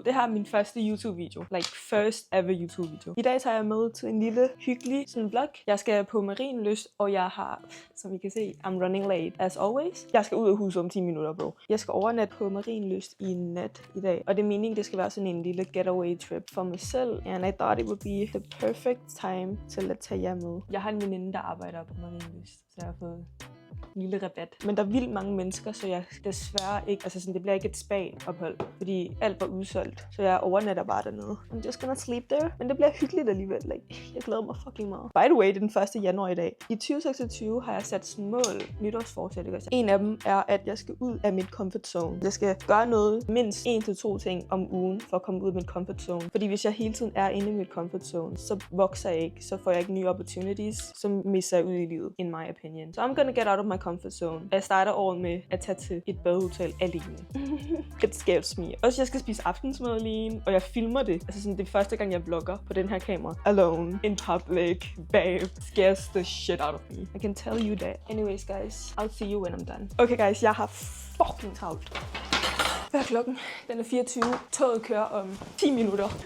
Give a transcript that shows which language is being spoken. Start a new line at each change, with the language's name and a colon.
Danish: Det her er min første YouTube-video.
English: Like first ever YouTube-video.
Danish: I dag tager jeg med til en lille, hyggelig sådan vlog. Jeg skal på Marienlyst, og jeg har, som I kan se,
English: I'm running late as always.
Danish: Jeg skal ud af huset om 10 minutter, bro. Jeg skal overnatte på Marienlyst i nat i dag. Og det er meningen, det skal være sådan en lille getaway trip for mig selv.
English: And I thought it would be the perfect time
Danish: til at tage jer med. Jeg har en veninde, der arbejder på Marienlyst, så jeg har fået en lille rabat. Men der er vildt mange mennesker, så jeg desværre ikke, altså sådan, det bliver ikke et spa-ophold, fordi alt var udsolgt. Så jeg overnatter bare dernede.
English: I'm just gonna sleep there.
Danish: Men det bliver hyggeligt alligevel. Like, jeg glæder mig fucking meget.
English: By the way,
Danish: det er den 1. januar i dag. I 2026 har jeg sat sådan mål, nytårsforsæt. En af dem er, at jeg skal ud af mit comfort zone. Jeg skal gøre noget, mindst 1 til 2 ting om ugen, for at komme ud af mit comfort zone. Fordi hvis jeg hele tiden er inde i mit comfort zone, så vokser jeg ikke. Så får jeg ikke nye opportunities, som misser ud i livet,
English: in my opinion. So I'm gonna get out of my comfort zone.
Danish: Jeg starter året med at tage til et badehotel alene.
English: It scares me.
Danish: Også jeg skal spise aftensmad alene, og jeg filmer det. Altså sådan, det er første gang, jeg vlogger på den her kamera.
English: Alone, in public, babe. Scares the shit out of me. I can tell you that. Anyways, guys, I'll see you when I'm done.
Danish: Okay, guys, jeg har fucking travlt. Hvad er klokken? Den er 24. Toget kører om 10 minutter.